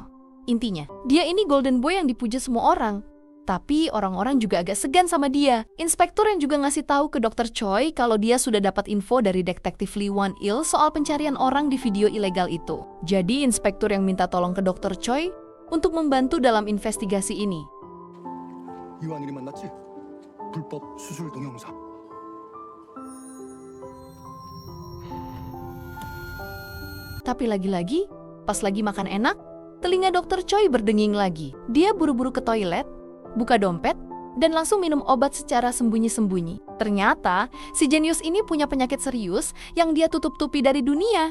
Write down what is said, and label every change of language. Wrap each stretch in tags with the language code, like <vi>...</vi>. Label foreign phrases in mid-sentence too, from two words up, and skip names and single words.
<id>Intinya, dia ini</id> <en>golden boy</en> <id>yang dipuja semua orang. Tapi orang-orang juga agak segan sama dia. Inspektur yang juga ngasih tahu ke dokter Choi kalau dia sudah dapat info dari detektif Lee Wan-il soal pencarian orang di video ilegal itu. Jadi inspektur yang minta tolong ke dokter Choi untuk membantu dalam investigasi ini.</id> <ko>이완일이 만났지? 불법 수술 동영상.</ko> <id>Tapi lagi-lagi, pas lagi makan enak, telinga dokter Choi berdenging lagi. Dia buru-buru ke toilet, buka dompet, dan langsung minum obat secara sembunyi-sembunyi. Ternyata, si jenius ini punya penyakit serius yang dia tutup-tupi dari dunia.</id>